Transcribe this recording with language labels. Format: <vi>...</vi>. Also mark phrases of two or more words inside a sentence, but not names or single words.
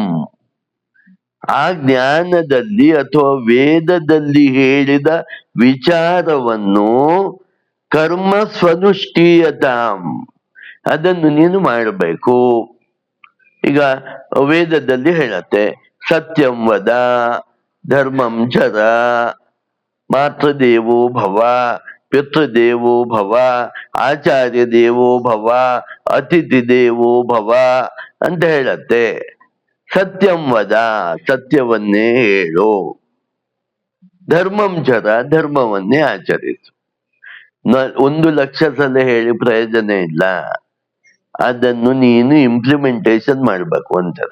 <kn>ಆ ಜ್ಞಾನದಲ್ಲಿ ಅಥವಾ ವೇದದಲ್ಲಿ ಹೇಳಿದ ವಿಚಾರವನ್ನು</kn> <sa>ಕರ್ಮ ಸ್ವನುಷ್ಠೀಯತಾಂ,</sa> <kn>ಅದನ್ನು ನೀನು ಮಾಡಬೇಕು. ಈಗ ವೇದದಲ್ಲಿ ಹೇಳತ್ತೆ</kn> <sa>ಸತ್ಯಂ ವದ, ಧರ್ಮಂ ಚರ, ಮಾತೃದೇವೋ ಭವ, ಪಿತೃದೇವೋ ಭವ, ಆಚಾರ್ಯ ದೇವೋ ಭವ, ಅತಿಥಿ ದೇವೋ ಭವ</sa> <kn>ಅಂತ ಹೇಳತ್ತೆ.</kn> <sa>ಸತ್ಯಂ ವದ,</sa> <kn>ಸತ್ಯವನ್ನೇ ಹೇಳು.</kn> <sa>ಧರ್ಮಂ ಚರ,</sa> <kn>ಧರ್ಮವನ್ನೇ ಆಚರಿಸು. 1,00,000 ಸಲ ಹೇಳಿ ಪ್ರಯೋಜನ ಇಲ್ಲ, ಅದನ್ನು ನೀನು ಇಂಪ್ಲಿಮೆಂಟೇಶನ್ ಮಾಡ್ಬೇಕು ಅಂತಾರೆ.</kn>